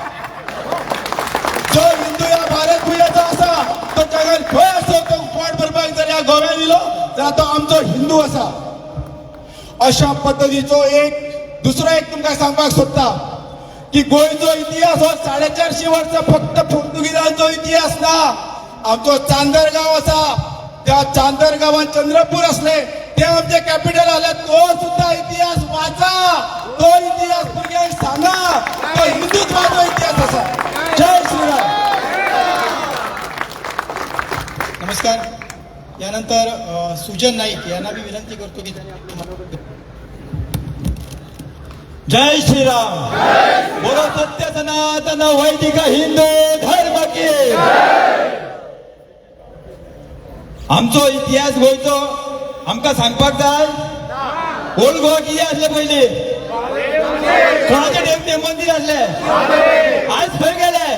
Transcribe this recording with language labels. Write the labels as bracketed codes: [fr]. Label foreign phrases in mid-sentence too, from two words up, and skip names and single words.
[kok] जो हिंदू या भारत भुंयेचो आसा तो जगान खंय आसो तो पोट भरपाक जर ह्या गोव्यान येयलो जाल्यार तो आमचो हिंदू आसा. अशा पद्धतीचो दुसरो तुमकां सांगपाक सोदता की गोंयचो इतिहास हो 450 वर्सां फक्त पोर्तुगीजांचो इतिहास ना. आमचो चांदर गांव आसा. त्या चांदर गांवांत चंद्रपूर असले ते आमचे कॅपिटल आले. तो सुद्धा इतिहास वाचा. तो इतिहास भुरग्यांक सांगा. तो हिंदुत्वाचो इतिहास आसा. जय श्रीराम. नमस्कार. [mr] यानंतर सुजन नाईक यांना मी विनंती करतो की जय श्रीराम. [hi] बोलो सत्य सनातन वैदिक हिंदू धर्म की. [kok] आमचो इतिहास गोंयचो आमकां सांगपाक जाय. ओल्ड गोवा कितें आसलें पयलीं. कोणाचें देवतें मंदीर आसलें. आयज खंय गेले.